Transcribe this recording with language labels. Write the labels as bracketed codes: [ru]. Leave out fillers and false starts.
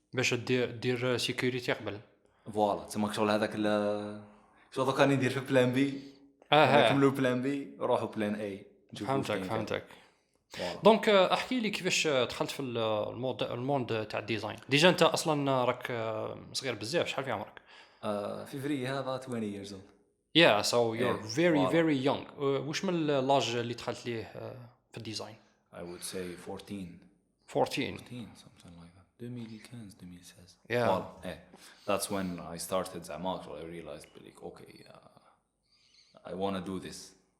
[ar] باش دير سيكوريتي قبل. فوالا تما شغل هذاك شغل دوكا ندير في بلان بي. نكملوا بلان بي نروحوا بلان اي. فهمتك. دونك احكي لي كيفاش دخلت في الموند تاع الديزاين. ديجا انت اصلا راك صغير بزاف. شحال في عمرك؟ فيفري هذا [en] 20 years old. Yeah, so you're very young. [ar] واش من لاج اللي دخلت ليه في الديزاين؟ [en] I would say 14 something like that. 2015 2016. Yeah. That's when I started زعما I realized like okay, I want to do this.